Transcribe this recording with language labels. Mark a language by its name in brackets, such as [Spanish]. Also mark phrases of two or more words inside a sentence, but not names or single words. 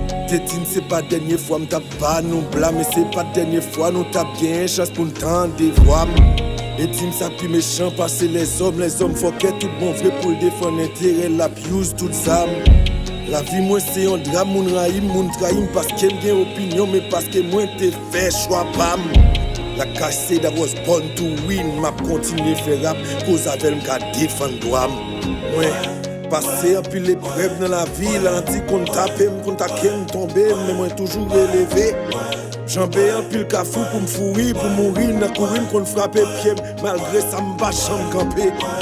[Haitian Creole] Te di m se pa dènye fwa m t ap ba nou bla, men se pa dènye fwa nou t ap gen chans pou n tande vwa m. E di m sa pi mechan, pa se lèzòm, lèzòm fòkè tout bon vre pou l defann enterè l ap use tout zam. Lavi mwen se yon dram, moun rayi m, moun trahi m, paske m gen opinyon, men paske mwen te fè chwa pa m. [English] Like I said, I was born to win, [Haitian Creole] m ap kontinye fè rap, koz avè m ka defann dwa m. Mwen, pase anpil eprèv nan lavi, la anti konn tape m, konn take m, tonbe m, men mwen toujou releve. Janbe anpil kafou pou m fouri, pou mouri, nan kouri m konn frape pye m, malgre sa m pa janm kanpe.